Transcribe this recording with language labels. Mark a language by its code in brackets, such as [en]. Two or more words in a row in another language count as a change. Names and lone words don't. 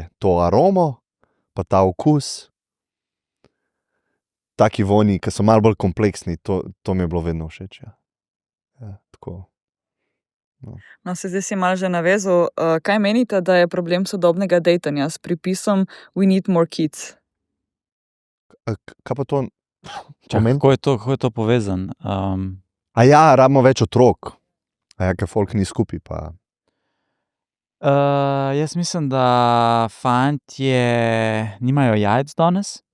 [sl] To aromo, pa ta okus. Taki vonji, ki so malo bolj kompleksni, to mi je bilo vedno všeč. Ja, tako. No, se zdaj si malo že navezal. Kaj menite, da je problem sodobnega dejtanja s pripisom [en] We need more kids? [sl] Kaj pa to? Kako je to povezan? A ja, rabimo več otrok. A ja, ker folk ni skupaj, pa... Jaz mislim, da fantje nimajo jajc danes.